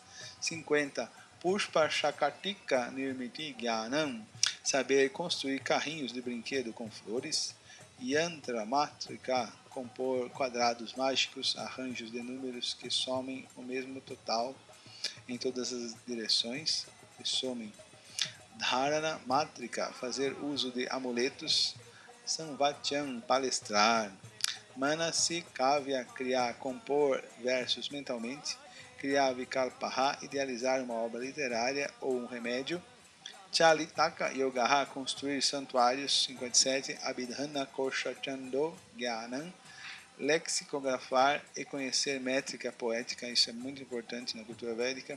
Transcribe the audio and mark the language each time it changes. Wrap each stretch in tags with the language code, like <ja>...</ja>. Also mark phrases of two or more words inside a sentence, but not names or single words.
<pt>50.</pt> <sa>Pushpa Shakatika Nirmiti Gyanam,</sa> <pt>saber construir carrinhos de brinquedo com flores.</pt> <sa>Yantra Matrika,</sa> <pt>compor quadrados mágicos, arranjos de números que somem o mesmo total em todas as direções, que somem.</pt> <sa>Dharana Matrika,</sa> <pt>fazer uso de amuletos. Samvatyam, palestrar.</pt> <sa>Manasi Kavya,</sa> <pt>criar, compor versos mentalmente. Criar Vikalpaha, idealizar uma obra literária ou um remédio.</pt> <sa>Chalitaka Yogaha,</sa> <pt>construir santuários. 57.</pt> <sa>Abhidhana Kosha Chando Gyanam,</sa> <pt>lexicografar e conhecer métrica poética, isso é muito importante na cultura védica.</pt>